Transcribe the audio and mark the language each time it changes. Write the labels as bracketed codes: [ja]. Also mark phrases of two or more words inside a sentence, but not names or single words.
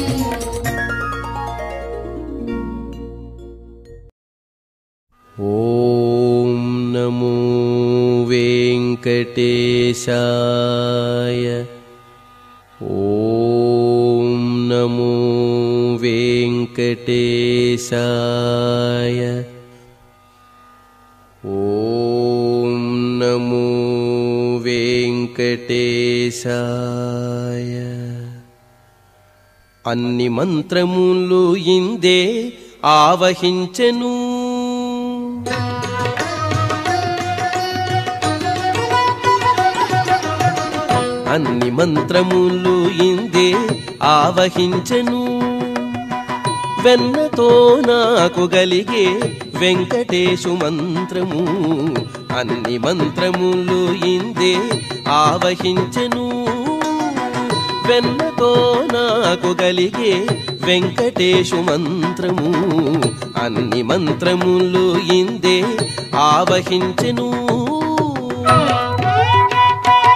[sa] ॐ नमो वेङ्कटेशाय ॐ नमो वेङ्कटेशाय ॐ नमो [te] वेङ्कटेशाय అన్ని మంత్రములు ఇందే ఆవహించెను అన్ని మంత్రములు ఇందే ఆవహించెను వెన్నతో నాకు గలిగే వెంకటేశు మంత్రము అన్ని మంత్రములు ఇందే ఆవహించెను వెన్నతో నాకు గలిగే వెంకటేశు మంత్రము అన్ని మంత్రములు ఇందే ఆవహించెను